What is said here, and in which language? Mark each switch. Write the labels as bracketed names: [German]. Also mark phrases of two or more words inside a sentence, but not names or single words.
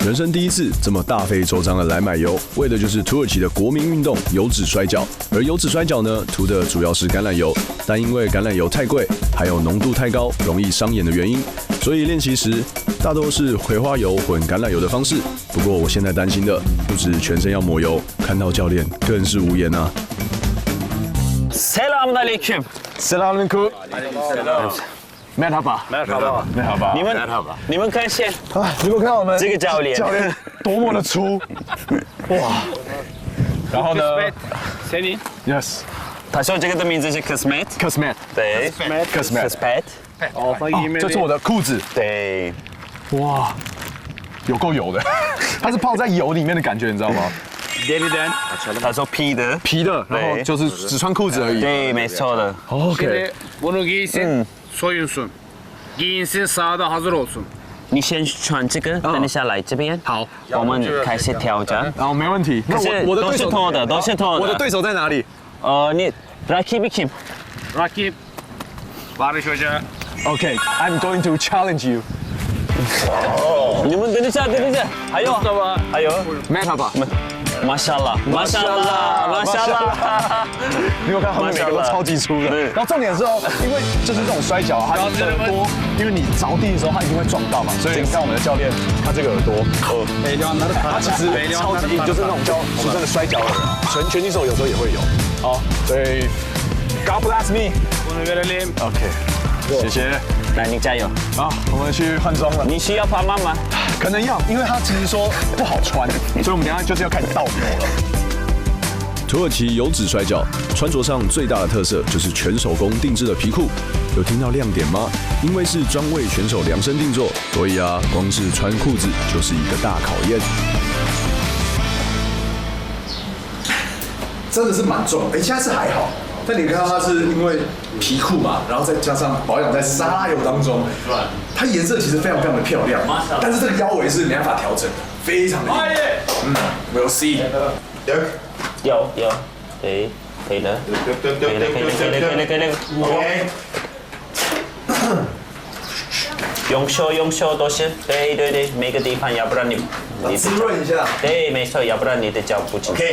[Chinese] 人生第一次这么大费周章的来买油，为的就是土耳其的国民运动油脂摔跤。而油脂摔跤呢，涂的主要是橄榄油，但因为橄榄油太贵，还有浓度太高，容易伤眼的原因，所以练习时大多是葵花油混橄榄油的方式。不过我现在担心的不止全身要抹油，看到教练更是无言啊。 [Turkish] Selamünaleyküm. Selamünaleyküm. Merhaba. Merhaba. Merhaba. [Chinese] 你们看先啊，如果看到我们这个教练多么的粗，哇！然后呢 ？Yes. 他说这个的名字是 Kısmet。 Kısmet. 对 Kısmet. 哦，这是我的裤子。对。哇，有够油的，它是泡在油里面的感觉，你知道吗？ Deriden. 他说皮的，然后就是只穿裤子而已。对，没错的。 OK。 [Turkish] Bunu giysin, soyunsun. Giyinsin, sahada hazır olsun. [Chinese] 你先穿这个，等一下来这边。好，我们开始挑战。好，没问题。可是都是脱的，都是脱的。我的对手在哪里？ [Turkish] 你 rakibi kim? Rakip Barış Hoca. [English] Okay, I'm going to challenge you. [Chinese] 你们等一下，还有 [Turkish] Merhaba. Maşallah. [Chinese] 你有看他们每个都超级粗的。然后重点是因为就是这种摔跤，它的耳朵，因为你着地的时候它一定会撞到嘛，所以你看我们的教练，他这个耳朵，他其实超级硬，就是那种叫俗称的摔跤的人，拳击手有时候也会有。好，所以 [English] God bless me. [Turkish] Bunu verelim. [Chinese] OK， 谢谢。来，你加油。好，我们去换装了。你需要帮忙吗？可能要，因为他其实说不好穿，所以我们等一下就是要开始倒油了。土耳其油脂摔跤穿着上最大的特色就是全手工定制的皮裤，有听到亮点吗？因为是专为选手量身定做，所以光是穿裤子就是一个大考验。真的是蛮重，现在是还好，但你看到它是因为皮裤嘛，然后再加上保养在沙拉油当中，它颜色其实非常的漂亮，但是这个腰围是没办法调整的，非常的硬。 [English] We'll see。 [Chinese] 有，对，可以的，可以了。用手都是，对，每个地方，要不然你滋润一下。对，没错，要不然你的脚不清楚。